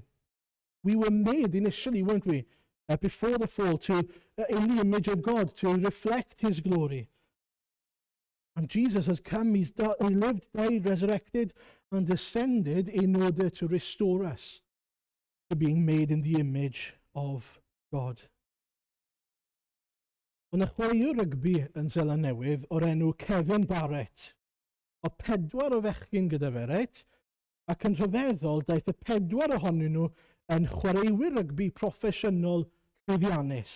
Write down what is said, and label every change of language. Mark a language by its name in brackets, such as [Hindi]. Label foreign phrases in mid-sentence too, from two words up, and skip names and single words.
[English] We were made initially, weren't we, before the fall, in the image of God, to reflect his glory. And Jesus has come, he lived, died, resurrected, and ascended in order to restore us to being made in the image of God. [Welsh] Ond y chwaraewr rygbi yn Seland Newydd o'r enw Kevin Barrett, o 4 o fechgyn gyda fe, reit? Ac yn rhyfeddol, daeth y 4 ohonyn nhw yn chwaraewyr rygbi proffesiynol llwyddiannus.